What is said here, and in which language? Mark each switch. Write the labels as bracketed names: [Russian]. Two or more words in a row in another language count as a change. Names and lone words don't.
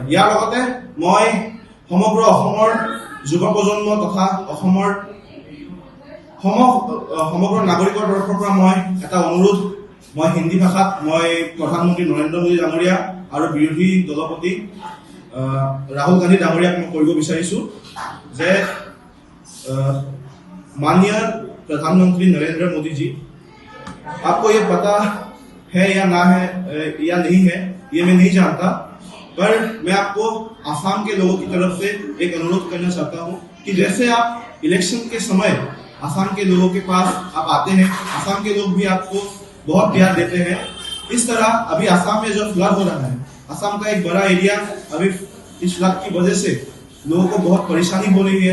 [Assamese] ইয়াৰ লগতে মই সমগ্ৰ অসমৰ যুৱ প্ৰজন্ম তথা অসমৰ সমগ্ৰ নাগৰিকৰ তৰফৰ পৰা মই এটা অনুৰোধ, মই হিন্দী ভাষাত মই প্ৰধানমন্ত্ৰী নৰেন্দ্ৰ মোদী ডাঙৰীয়া আৰু বিৰোধী দলপতি राहुल गांधी डांगरिया मैं কৰিব বিচাৰিছো যে [Hindi] माननीय प्रधानमंत्री नरेंद्र मोदी जी, आपको ये पता है या ना है या नहीं है ये मैं नहीं जानता, पर मैं आपको आसाम के लोगों की तरफ से एक अनुरोध करना चाहता हूँ कि जैसे आप इलेक्शन के समय आसाम के लोगों के पास आप आते हैं, आसाम के लोग भी आपको बहुत प्यार देते हैं, इस तरह अभी आसाम में जो फ्लड हो रहा है, आसाम का एक बड़ा एरिया अभी इस फ्लड की वजह से लोगों को बहुत परेशानी हो रही है।